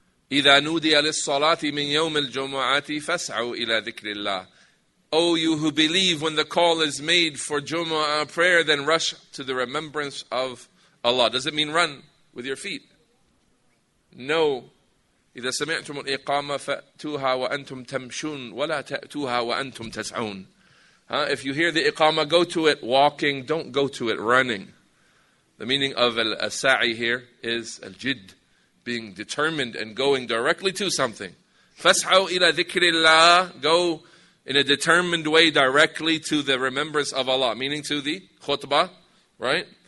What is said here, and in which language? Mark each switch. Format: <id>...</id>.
<ar>إِذَا نُودِيَ لِلصَّلَاةِ مِنْ يَوْمِ الْجُمُعَةِ فَاسْعَوْا إِلَى ذِكْرِ اللَّهِ.</ar> <en>O you who believe, when the call is made for Jumu'ah prayer, then rush to the remembrance of Allah. Does it mean run with your feet? No.</en> <ar>إذا سمعتم الإقامة فأتوها وأنتم تمشون ولا تأتوها وأنتم تسعون.</ar> <en>If you hear the Iqamah, go to it walking, don't go to it running. The meaning of al-sa'i here is al-jidd, being determined and going directly to something.</en> <ar>فَاسْعَوْا إِلَى ذِكْرِ اللَّهِ,</ar> <en>go in a determined way directly to the remembrance of Allah, meaning to the khutbah, right?</en>